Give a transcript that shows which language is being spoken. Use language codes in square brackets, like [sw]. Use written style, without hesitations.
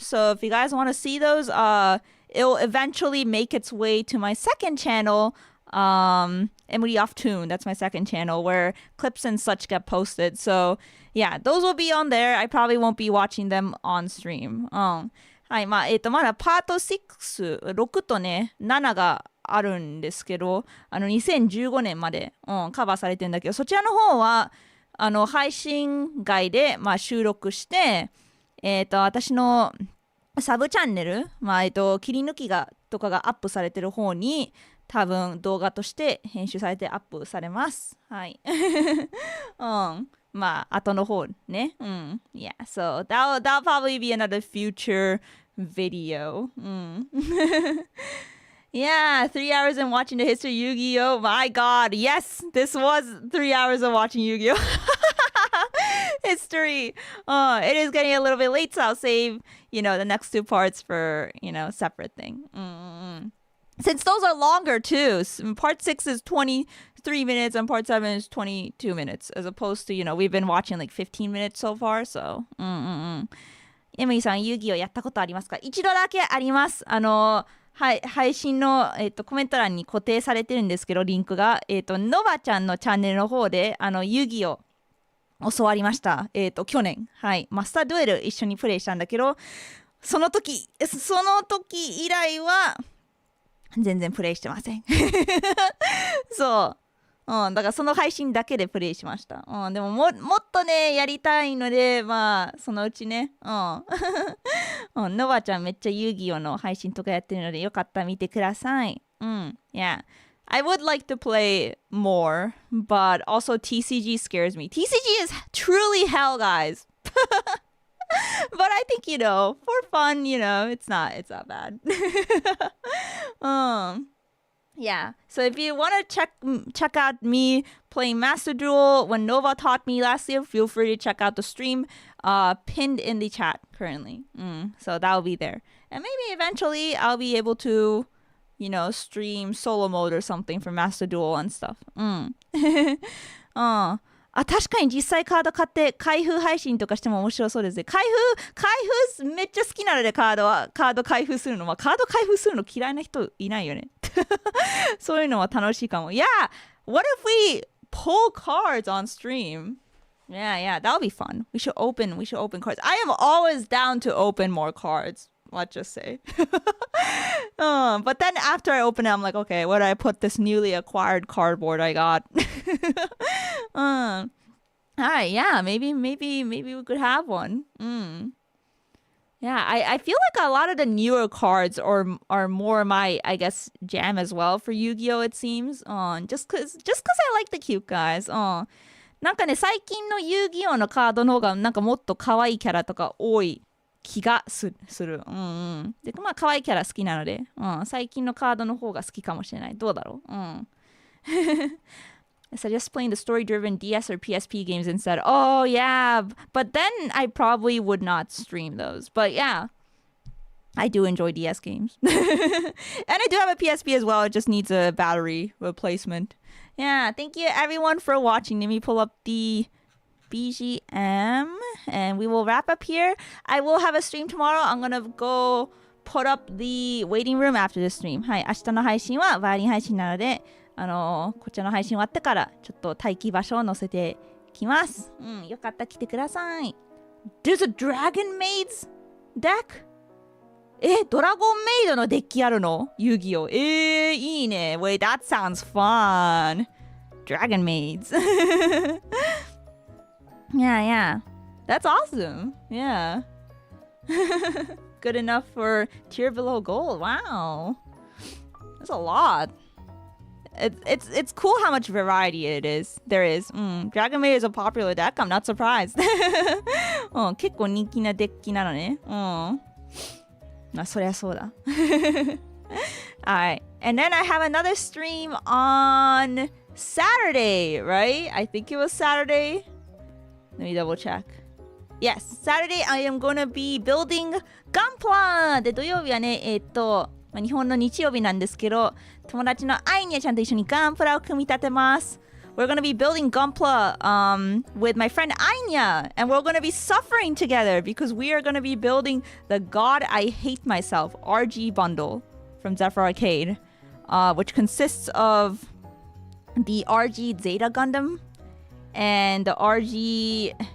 [en] So if you guys want to see those, it'll eventually make its way to my second channel, Emuri Off Tune. That's my second channel where clips and such get posted. So yeah, those will be on there. I probably won't be watching them on stream. [ja] はい、まだパート6、6とね、7があるんですけど、2015年まで、カバーされてるんだけど、そちらの方は、配信外で、収録して、私のサブチャンネル、切り抜きとかがアップされてる方に、多分動画として編集されてアップされます。はい。後の方ね。 [en] Yeah, so that'll probably be another future video. Yeah, 3 hours in watching the history of Yu-Gi-Oh! My God, yes, this was 3 hours of watching Yu-Gi-Oh! History. It is getting a little bit late, so I'll save, the next 2 parts for, separate thing. Since those are longer too. Part 6 is 23 minutes and part 7 is 22 minutes, as opposed to, we've been watching like 15 minutes so far, so. [ja] エミリーさん、遊戯をやったことありますか？一度だけあります。配信の、コメント欄に固定されてるんですけど、リンクが、ノバちゃんのチャンネルの方で、遊戯を教わりました。去年。はい。マスターデュエル一緒にプレイしたんだけど、その時以来は、全然プレイしてません。そう。だからその配信だけでプレイしました。でももっとね、やりたいので、まあ、そのうちね。ノバちゃんめっちゃ遊戯王の配信とかやってるので、よかったら見てください。 [en] Yeah. I would like to play more, but also TCG scares me. TCG is truly hell, guys. But I think, for fun, it's not bad. Yeah. So if you want to check out me playing Master Duel when Nova taught me last year, feel free to check out the stream pinned in the chat currently. So that will be there. And maybe eventually I'll be able to, stream solo mode or something for Master Duel and stuff. [ja] 確かに実際カード買って開封配信とかしても面白そうですね。開封めっちゃ好きなのでカード開封するの。カード開封するの嫌いな人いないよね。そういうのは楽しいかも。 [en] Yeah! What if we pull cards on stream? Yeah, that would be fun. We should open cards. I am always down to open more cards. Let's just say. But then after I open it, I'm like, okay, where do I put this newly acquired cardboard I got? Alright, yeah, maybe we could have one. Yeah, I feel like a lot of the newer cards are more my, I guess, jam as well for Yu-Gi-Oh! It seems. Just cause I like the cute guys. [ja] なんかね、最近の遊戯王のカードの方がなんかもっと可愛いキャラとか多い気がする。で、まあ可愛いキャラ好きなので、最近のカードの方が好きかもしれない。どうだろう [en] I suggest playing the story-driven DS or PSP games instead. Oh, yeah. But then I probably would not stream those. But yeah, I do enjoy DS games. And I do have a PSP as well. It just needs a battery replacement. Yeah, thank you everyone for watching. Let me pull up the BGM and we will wrap up here. I will have a stream tomorrow. I'm gonna go put up the waiting room after the stream. [ja] はい、明日の配信はバイオリン配信なので、こちらの配信終わってからちょっと待機場所を載せてきます。よかったら来てください。 [en] There's a Dragon Maids deck? [ja] ドラゴンメイドのデッキあるの？ [en] 遊戯王。 [ja] いいね。 [en] Wait, that sounds fun. Dragon Maids. Yeah. That's awesome. Yeah. Good enough for tier below gold. Wow. That's a lot. It's cool how much variety there is. Dragon Maid is a popular deck. I'm not surprised. [ja] 結構人気なデッキなのね。そりゃそうだ。 [en] Alright. And then I have another stream on Saturday, right? I think it was Saturday. Let me double check. Yes, Saturday I am gonna be building Gunpla! [ja] で、土曜日はね、日本の日曜日なんですけど、友達のアイニャちゃんと一緒にガンプラを組み立てます。 [en] We're gonna be building Gunpla with my friend Anya, and we're gonna be suffering together because we are gonna be building the God I Hate Myself RG bundle from Zephyr Arcade, which consists of the RG Zeta Gundam and the RG...